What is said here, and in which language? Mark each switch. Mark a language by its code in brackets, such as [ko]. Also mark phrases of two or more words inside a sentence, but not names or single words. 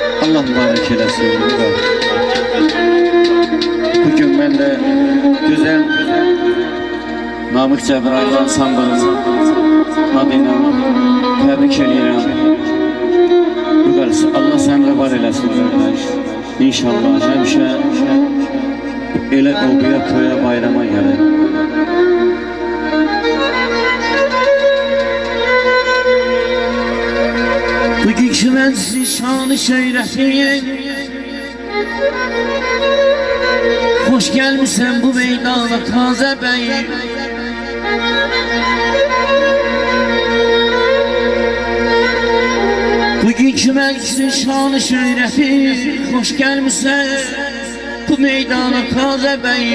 [az] Allah mübarek eləsin. Bugün [tr] ben de güzel [az] Namık Cəbrayıl ansamblının adıyla təbrik edirəm. Allah sənlə var eləsin qardaş. İnşallah həmişə elə oğuya, toya, bayrama gəlir. Bugünkü məclisin şanı şöhrətin, hoş gelmişsən bu meydana taze bəyim. Bugünkü məclisin şanı şöhrətin, hoş gelmişsən bu meydana taze bəyim.